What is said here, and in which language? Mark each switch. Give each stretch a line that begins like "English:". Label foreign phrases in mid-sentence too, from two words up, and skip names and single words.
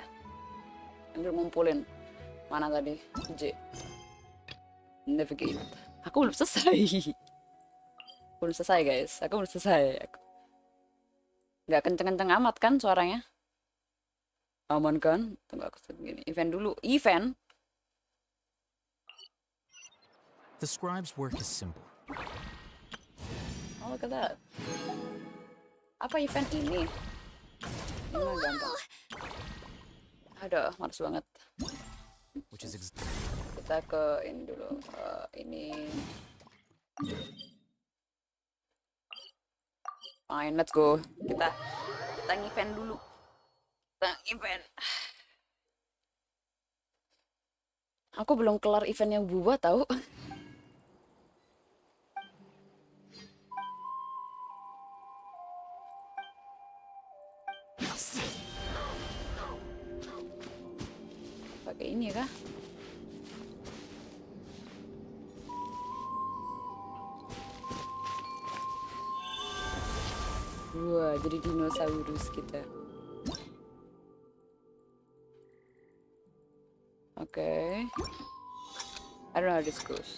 Indonesian: Ambil ngumpulin. Mana tadi? J. Navigate. Aku belum selesai. Guys. Aku belum selesai. Nggak kenceng-kenceng amat kan suaranya? Aman kan? Tunggu aku segini. Event dulu. Event?
English: The scribe's work is simple. Oh, look at that.
Indonesian: Apa event ini? Ini mah gampang. Aduh, males banget. Kita ke ini dulu. Ini.
English: Fine, let's go.
Indonesian: Kita event dulu. Event. Aku belum kelar event yang Huwa tahu. Pakai ini kah? Wah, jadi dinosaurus kita. Okay.
English: I don't know how this goes.